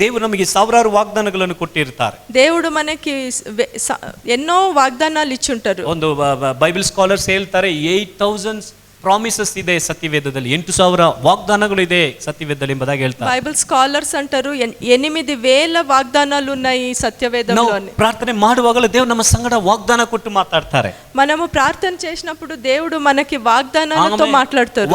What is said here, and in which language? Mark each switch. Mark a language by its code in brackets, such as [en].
[kn] ದೇವರು ನಮಗೆ ಸಾವಿರಾರು ವಾಗ್ದಾನಗಳನ್ನು ಕೊಟ್ಟಿರ್ತಾರೆ. [te] దేవుడు మనకి ఎన్నో వాగ్దానాలు ఇచ్చుంటారు. [kn] ಒಂದು ಬೈಬಲ್ ಸ್ಕಾಲರ್ಸ್ ಹೇಳ್ತಾರೆ 8000 ಪ್ರಾಮಿಸಸ್ ಇದೆ ಸತ್ಯವೇದದಲ್ಲಿ, 8000 ವಾಗ್ದಾನಗಳು ಇದೆ ಸತ್ಯವೇದದಲ್ಲಿ ಎಂಬುದಾಗಿ ಹೇಳ್ತಾರೆ. [te] బైబిల్ స్కాలర్స్ అంటారు 8000 వాగ్దానాలు ఉన్నాయి సత్యవేదంలో అని. [kn] ಪ್ರಾರ್ಥನೆ ಮಾಡುವಾಗಲೂ ದೇವರು ನಮ್ಮ ಸಂಗಡ ವಾಗ್ದಾನ ಕೊಟ್ಟು ಮಾತಾಡ್ತಾರೆ. [te] మనము ప్రార్థన చేసినప్పుడు దేవుడు మనకి వాగ్దానాలతో మాట్లాడతారు.